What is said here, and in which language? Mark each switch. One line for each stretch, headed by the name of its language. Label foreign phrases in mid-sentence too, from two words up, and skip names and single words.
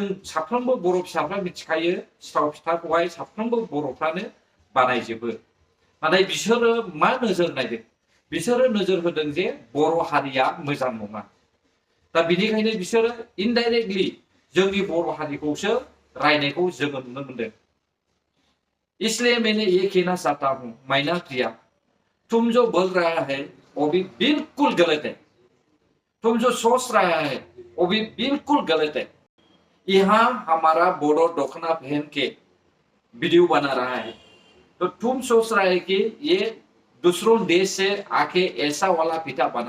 Bodo: साफ्रोमबो बर' फिसाफ्रा मिथिखायो सिथाव फिथाखौहाय साफ्रोमबो बर'फ्रानो बानायजोबो नाथाय बिसोरो मा नोजोर नायदों बिसोरो नोजोर होदों जे बर' हारिया मोजां नङा दा बिनिखायनो बिसोरो इनडाइरेक्टलि जोंनि बर' हारिखौसो रायनायखौ जोङो नुनो मोनदों
Hindi: इसलिए मैंने ये कहना चाहता हूँ मैना प्रिया तुम जो बोल रहा है वो भी बिल्कुल गलत है तुम जो सोच रहा है वो भी बिल्कुल गलत है यहाँ हमारा बोडो दखना पहन के वीडियो बना रहा है तो तुम सोच रहा है कि ये दूसरों देश से आके ऐसा वाला पिठा बना